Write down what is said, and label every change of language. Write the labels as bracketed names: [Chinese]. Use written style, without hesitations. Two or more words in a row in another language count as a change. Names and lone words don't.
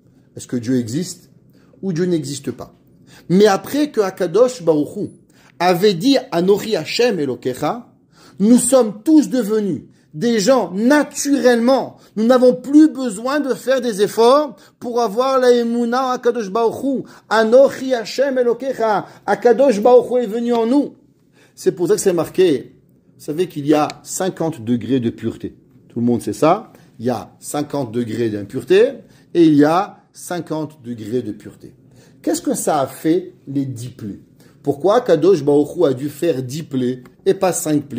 [French] Est-ce que Dieu existe ou Dieu n'existe pas? Mais après que [Hebrew] הקדוש ברוך הוא [French] avait dit [Hebrew] אנכי השם אלוקיך, [French] nous sommes tous devenus des gens naturellement. Nous n'avons plus besoin de faire des efforts pour avoir la [Hebrew] אמונה הקדוש ברוך הוא. אנכי השם אלוקיך. הקדוש ברוך הוא [French] est venu en nous. C'est pour ça que c'est marqué. Vous savez qu'il y a 50 degrés de pureté. Tout le monde sait ça. Il y a 50 degrés d'impureté et il y a 50 degrés de pureté. Qu'est-ce que ça a fait les 10 plaies? Pourquoi [Hebrew] קדוש ברוך הוא [French] a dû faire 10 plaies et pas 5 plaies?